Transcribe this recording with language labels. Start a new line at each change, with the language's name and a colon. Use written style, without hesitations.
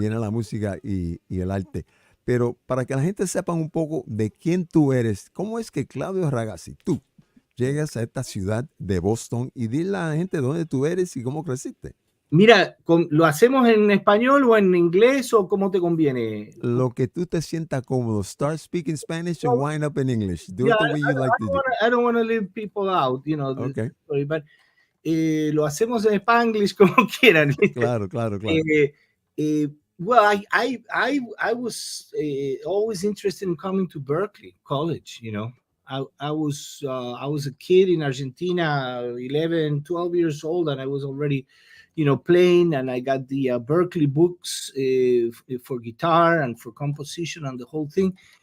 Spanish: viene la música y el arte. Pero para que la gente sepa un poco de quién tú eres, ¿cómo es que Claudio Ragazzi, tú, llegas a esta ciudad de Boston y dile a la gente dónde tú eres y cómo creciste? Mira, ¿lo hacemos en español o en inglés o cómo te conviene? Lo que tú te sientas cómodo.
English: Start speaking Spanish and No, wind up in English. Do yeah, it the way you like to do. I don't want to leave people out, Okay. story, but
Spanish: lo hacemos en Spanglish como quieran. ¿Viste? Claro, claro, claro.
English: Eh, eh, well, I was always interested in coming to Berkeley College. I was a kid in Argentina, 11, 12 years old, and I was already, playing. And I got the Berkeley books for guitar and for composition and the whole thing.